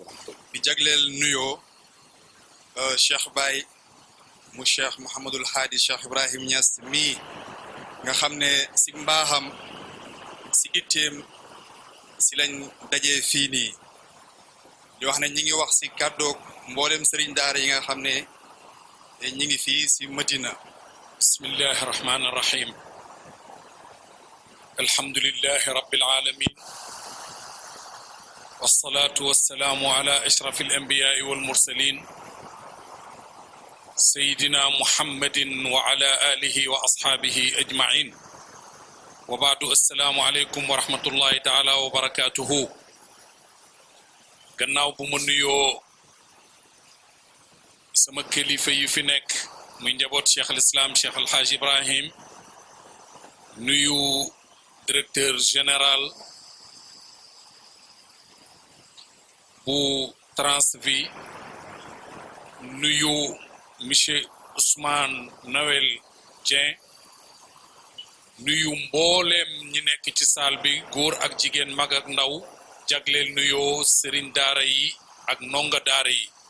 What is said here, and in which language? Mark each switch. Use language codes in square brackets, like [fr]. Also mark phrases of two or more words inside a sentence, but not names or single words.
[wo] di jagleel nuyoo Cheikh Baye mu Cheikh Mouhamadul Hadi Cheikh Ibrahim Niass mii nga xam ne si mbaaxam si itteem si lañ dajee fii nii di wax ne ñi ngi wax si kàddoog mboolem sëriñ daara yi nga xam ne ñi ngi fii si Madina. [ar] بسم الله الرحمن الرحيم الحمد لله رب العالمين والصلاة والسلام على أشرف الأنبياء والمرسلين سيدنا محمد وعلى آله وأصحابه أجمعين وبعد السلام عليكم ورحمة الله تعالى وبركاته [wo] gannaaw bu ma nuyoo sama kilifa yi fi nekk muy njaboot cheikh al islam cheikh al haj Ibrahim nuyu [fr] directeur général [wo] bu Transvi nuyu monsieur Ousmane Noël Dieng nuyu mbooleem ñi nekk ci saal bi góor ak jigéen mag ak ndaw jagleel nuyoo sëriñ daara yi ak ndonga daara yi